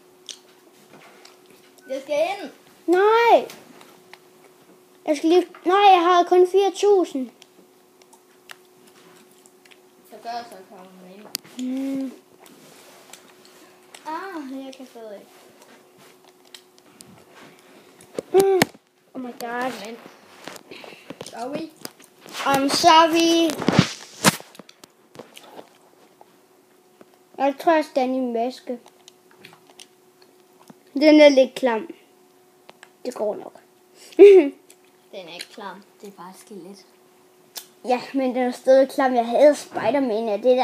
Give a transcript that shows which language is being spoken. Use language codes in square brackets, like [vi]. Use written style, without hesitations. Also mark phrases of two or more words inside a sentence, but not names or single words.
[da] Jeg skal ind. Nej! Jeg skal lige... Nej, jeg har kun 4.000. Så gør jeg så komme ind. Jeg kan stadig ikke. [en] Oh my god. Men. Sorry. I'm sorry. [da] Jeg tror, jeg står i min maske. Den er lidt klam. Det går nok. Den er ikke klam. Det er bare skelet. Ja, men den er stadig klam. Jeg havde Spider-Man af det der.